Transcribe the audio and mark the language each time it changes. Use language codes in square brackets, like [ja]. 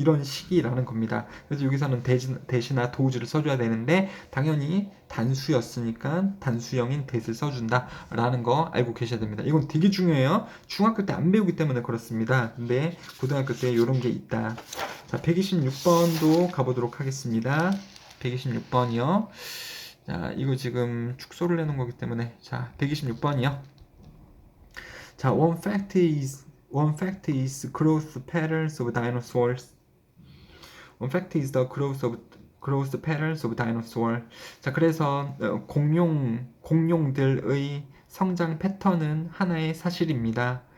[ko] 이런 식이라는 겁니다. 그래서 여기서는 대시나 does를 써줘야 되는데 당연히 단수였으니까 단수형인 that을 써준다라는 거 알고 계셔야 됩니다. 이건 되게 중요해요. 중학교 때 안 배우기 때문에 그렇습니다. 근데 고등학교 때 이런 게 있다. 자, 126번도 가보도록 하겠습니다. 126번이요. 자, 이거 지금 축소를 내놓은 거기 때문에 자, 126번이요. 자, [en] one fact is growth patterns of dinosaurs. One fact is the growth patterns of dinosaurs. [ko] 자, 그래서 공룡들의 성장 패턴은 하나의 사실입니다.